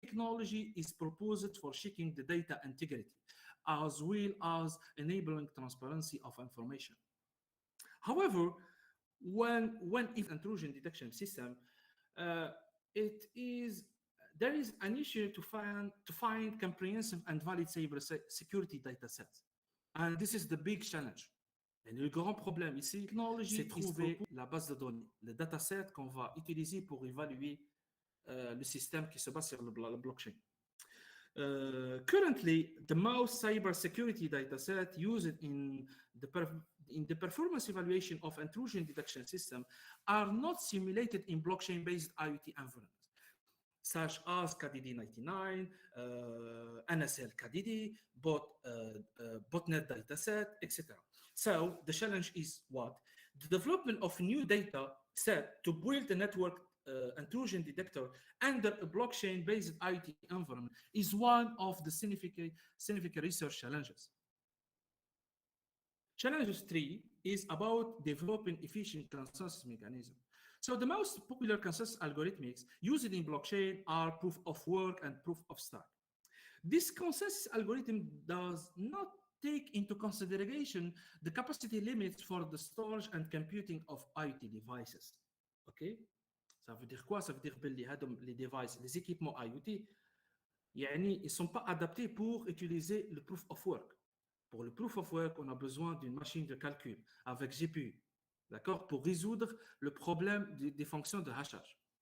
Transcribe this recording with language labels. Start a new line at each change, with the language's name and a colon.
English: technology is proposed for checking the data integrity, as well as enabling transparency of information. However, when if intrusion detection system, uh, it is there is an issue to find comprehensive and valid cyber security data sets, and this is the big challenge.
French: Et le grand problème ici, c'est trouver la base de données, le dataset qu'on va utiliser pour évaluer le système qui se base sur le blockchain.
English: Currently, the most cybersecurity dataset used in the performance evaluation of intrusion detection system are not simulated in blockchain-based IoT environments, such as KDD99, NSL KDD, botnet dataset, etc. So the challenge is what? The development of new data set to build a network intrusion detector under a blockchain-based IoT environment is one of the significant research challenges. Challenge 3 is about developing efficient consensus mechanism. So the most popular consensus algorithms used in blockchain are proof of work and proof of stake. This consensus algorithm does not take into consideration the capacity limits for the storage and computing of IoT devices. Okay?
French: Ça veut dire quoi? Ça veut dire que les devices, les équipements IoT, ils ne sont pas adaptés pour utiliser le proof of work. Pour le proof of work, on a besoin d'une machine de calcul avec GPU, d'accord, pour résoudre le problème des fonctions de hachage.